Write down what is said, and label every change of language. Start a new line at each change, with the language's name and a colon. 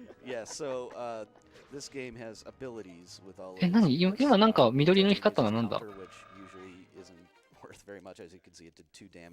English: Yeah, so this game has abilities with all
Japanese: え、何今なんか緑の光ったのはなんだ？
English: which usually isn't worth very much as you can see it did 2 damage